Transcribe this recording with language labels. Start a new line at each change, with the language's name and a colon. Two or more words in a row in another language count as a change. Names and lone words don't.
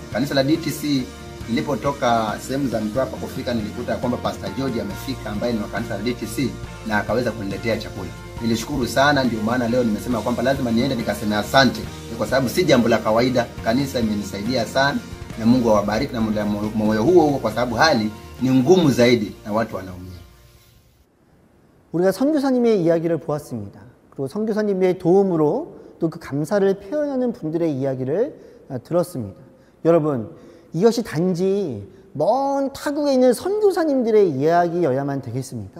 Swahili: Kanisa la DTC nilipotoka sehemu za Mtwapa kufika, nilikuta kwamba Pastor George amefika ambaye ni wa kanisa la DTC na akaweza kuniletea chakula. Nilishukuru sana, ndio maana leo nimesema kwamba lazima niende nikaseme asante. Kwa sababu si jambo la kawaida, kanisa imenisaidia sana na Mungu awabariki na moyo huo kwa sababu hali ni ngumu zaidi na watu wanaumia.
Korean: 우리가 선교사님의 이야기를 보았습니다. 그리고 선교사님의 도움으로 또 그 감사를 표현하는 분들의 이야기를 들었습니다. 여러분, 이것이 단지 먼 타국에 있는 선교사님들의 이야기여야만 되겠습니까?